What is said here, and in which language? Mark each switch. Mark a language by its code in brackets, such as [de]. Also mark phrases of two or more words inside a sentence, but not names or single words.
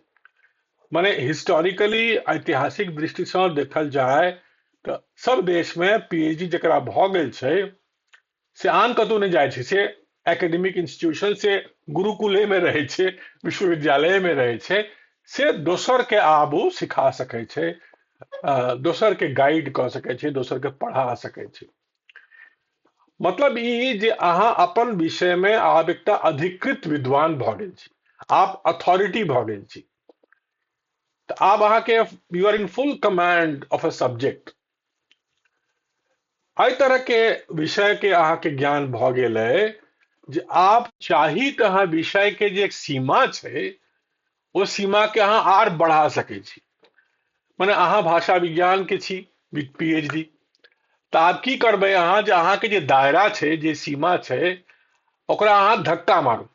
[mai] माने हिस्टोरिकली, ऐतिहासिक दृष्टिसँ देखल जाय तऽ सब देश में पीएचडी जकरा भऽ गेल छै, से आन कतौ नहीं जाइ छै, से [en] academic institution [mai] से गुरुकुले में रहे छै, विश्वविद्यालय में रहे छै, से दोसर के आबू सिखा सकै छै, दोसर के गाइड कऽ सकै छै, दोसर के पढ़ा सकै छै। मतलब ई जे अहाँ अपन विषय में आब एकटा अधिकृत विद्वान भऽ गेल छी, आप अथॉरिटी भ गेल छी। तो आब अहाँके [en] you are in full command of a subject. [mai] एहि तरह के विषय के अहाँके ज्ञान भ गेल है जे आप चाही तो अहाँ विषय के जे एक सीमा छै ओ सीमा के अहाँ आर बढ़ा सकै छी। माने अहाँ भाषा विज्ञान के छी पीएचडी, तो आब की करबै अहाँ जे अहाँके जे दायरा छै, जे सीमा छै, ओकरा अहाँ धक्का मारू।